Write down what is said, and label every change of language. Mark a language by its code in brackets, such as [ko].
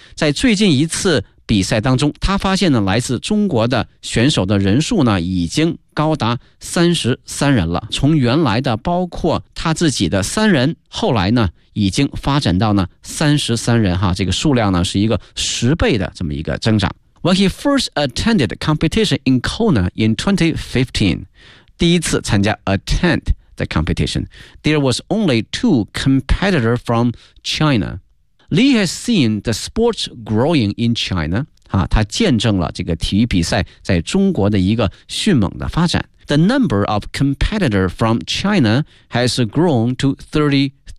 [zh] 在最近一次比赛当中他发现呢来自中国的选手的人数呢已经高达33人了，从原来的包括他自己的三人后来呢已经发展到呢33人这个数量呢是一个十倍的这么一个增长。 [en] When he first attended competition in Kona in 2015, [zh] 第一次参加 [en] attend the competition, there was only two competitors from China. Lee has seen the sports growing in China. [zh] 他见证了这个体育比赛在中国的一个迅猛的发展。 [en] The number of competitors from China has grown to 33.